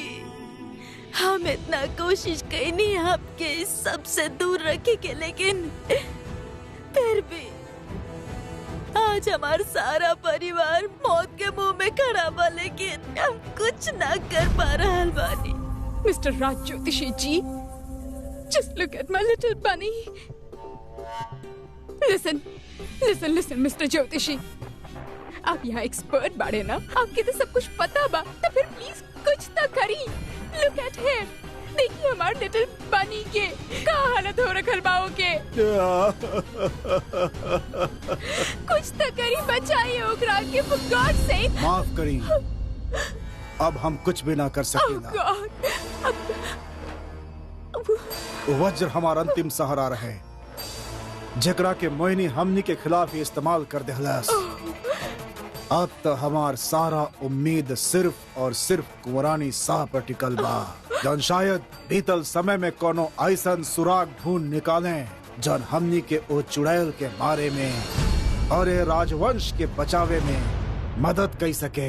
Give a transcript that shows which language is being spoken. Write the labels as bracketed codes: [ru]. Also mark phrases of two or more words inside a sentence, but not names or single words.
[bho] हम इतना कोशिश कैनी आपके सबसे दूर रखे के, लेकिन फिर भी आज हमारा सारा परिवार मौत के मुंह में खड़ा बा, लेकिन हम कुछ ना कर पा रहा बानी। मिस्टर राज ज्योतिषी जी, [en] just look at my little bunny. [bho] Listen, मिस्टर ज्योतिषी, आप यहाँ एक्सपर्ट बाड़े ना, आपके तो सब कुछ पता बा, तो फिर प्लीज कुछ तो करी। [en] Look at him, [bho] देखिए हमारे [en] little bunny [bho] के का हालत हो रखल बाओ के। कुछ तो करी, बचाइए ओकरा के, [en] for God's sake। [bho] माफ करी, अब हम कुछ भी ना कर सकेला। वज्र हमारा अंतिम सहारा रहे, जकरा के मोहिनी हमनी के खिलाफ ही इस्तेमाल कर देहलस। अब तो हमार सारा उम्मीद सिर्फ और सिर्फ कुंवरानी साह पर टिकल बा, जन शायद बीतल समय में कोनो ऐसन सुराग ढूंढ निकाले जन हमनी के ओ चुड़ैल के बारे में और ये राजवंश के बचावे में मदद कर सके।